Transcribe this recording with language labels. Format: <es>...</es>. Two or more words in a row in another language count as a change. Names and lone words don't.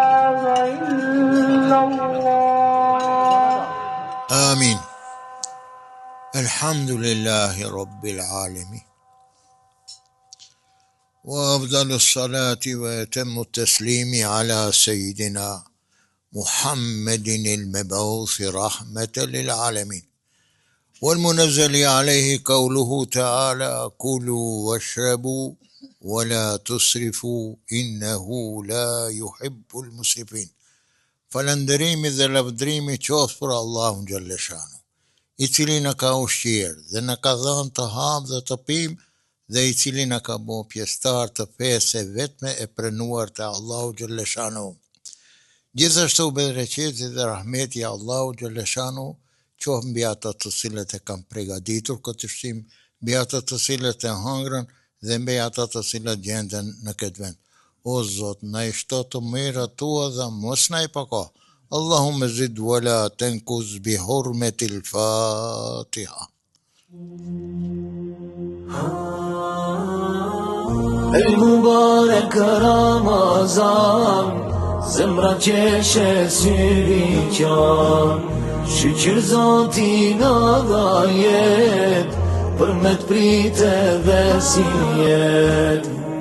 <ar>Amin. الحمد لله رب العالمين. وأفضل الصلاة وأتم التسليم على سيدنا محمد المبعوث رحمة للعالمين والمنزل عليه قوله تعالى كلوا واشربوا ولا تسرفوا إنه لا يحب المسرفين.</ar> <sq>Falënderimi dhe lavdrimi qoftë për Allahun xhalleshanu, i cili na ka ushqyer dhe na ka dhënë të ham dhe të pim dhe i cili na ka bërë pjesëtar të fesë e vetme e pranuar të Allahu xhalleshanu. Gjithashtu bereqeti dhe rahmeti i Allahu xhalleshanu qoftë mbi ata të cilët e kanë përgatitur këtë ushqim, mbi ata të cilët e hëngrën dhe mbi ata të cilët gjenden në këtë vend. O Zot, na i shto të mirat tua dhe mos na i pako.</sq> <ar>اللهم زد ولا تنقص بحرمة الفاتحة. المبارك رمضان</ar> <sq>zemra qeshe syri qan Shqyqër Zotin adha jet për me t'prite dhe si jet</sq>